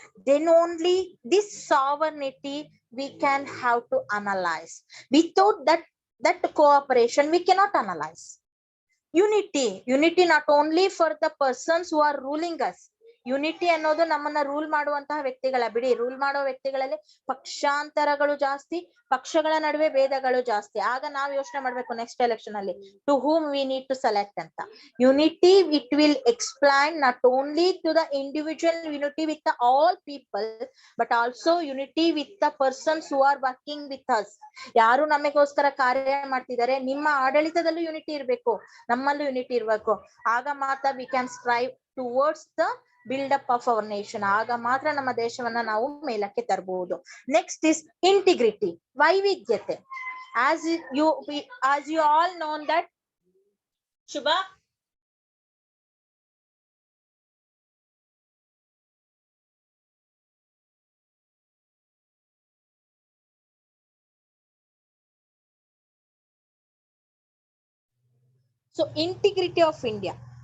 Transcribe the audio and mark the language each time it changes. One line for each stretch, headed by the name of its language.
English: Then only this sovereignty we can have to analyze. Without that cooperation we cannot analyze. Unity not only for the persons who are ruling us.
Kannada: Unity ಅನ್ನೋದು ನಮ್ಮನ್ನ rule ಮಾಡುವಂತಹ ವ್ಯಕ್ತಿಗಳ, ಬಿಡಿ rule ಮಾಡೋ ವ್ಯಕ್ತಿಗಳಲ್ಲಿ ಪಕ್ಷಾಂತರಗಳು ಜಾಸ್ತಿ, ಪಕ್ಷಗಳ ನಡುವೆ ಭೇದಗಳು ಜಾಸ್ತಿ. ಆಗ ನಾವ್ ಯೋಚನೆ ಮಾಡ್ಬೇಕು ನೆಕ್ಸ್ಟ್ ಎಲೆಕ್ಷನ್ ಅಲ್ಲಿ
English: to whom we need to select
Kannada: ಅಂತ.
English: Unity it will explain not only to the individual unity with the all people, but also unity with the persons who are working with us.
Kannada: ಯಾರು ನಮಗೋಸ್ಕರ ಕಾರ್ಯ ಮಾಡ್ತಿದ್ದಾರೆ, ನಿಮ್ಮ ಆಡಳಿತದಲ್ಲೂ unity ಇರ್ಬೇಕು, ನಮ್ಮಲ್ಲೂ unity ಇರ್ಬೇಕು. ಆಗ ಮಾತ್ರ
English: We can strive towards the buildup of our nation.
Kannada: ಆಗ ಮಾತ್ರ ನಮ್ಮ ದೇಶವನ್ನ ನಾವು ಮೇಲಕ್ಕೆ ತರಬಹುದು.
English: Next is integrity, ವೈವಿಧ್ಯತೆ. as you all know that ಶುಭ so integrity of India.